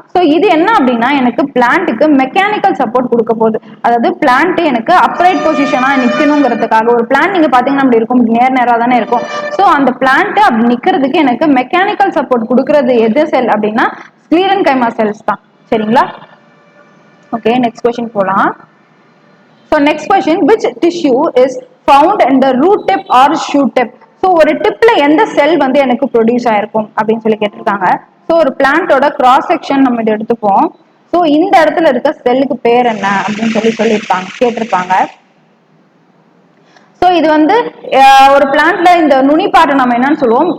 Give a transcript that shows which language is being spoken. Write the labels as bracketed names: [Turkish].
[Tamil] So இது என்ன அப்படின்னா எனக்கு பிளான்ட்டுக்கு மெக்கானிக்கல் சப்போர்ட் கொடுக்க போகுது, அதாவது பிளான்ட் எனக்கு அப்ரைட் பொசிஷனா நிக்கணுங்கிறதுக்காக. ஒரு பிளான்ட் நீங்க பாத்தீங்கன்னா அப்படி இருக்கும், நேரா தானே இருக்கும். ஸோ அந்த பிளான்ட் அப்படி நிக்கிறதுக்கு எனக்கு மெக்கானிக்கல் சப்போர்ட் கொடுக்கறது எது செல் அப்படின்னா ஸ்க்ளீரன்கைமா செல்ஸ் தான், சரிங்களா? ஓகே, நெக்ஸ்ட் கொஸ்டின் போலாம். [English] So next question, which tissue is found in the root tip or shoot tip? [Tamil] So ஒரு டிப்ல எந்த செல் வந்து எனக்கு ப்ரொடியூஸ் ஆயிருக்கும் அப்படின்னு சொல்லி கேட்டிருக்காங்க. ஸோ ஒரு பிளான்ட்டோட கிராஸ் செக்ஷன் நம்ம இதை எடுத்துப்போம். ஸோ இந்த இடத்துல இருக்க செல்லுக்கு பேர் என்ன அப்படின்னு கேட்டிருப்பாங்க. ஸோ இது வந்து ஒரு பிளான்ட்ல இந்த நுனி பார்ட்டை நம்ம என்னன்னு சொல்லுவோம்?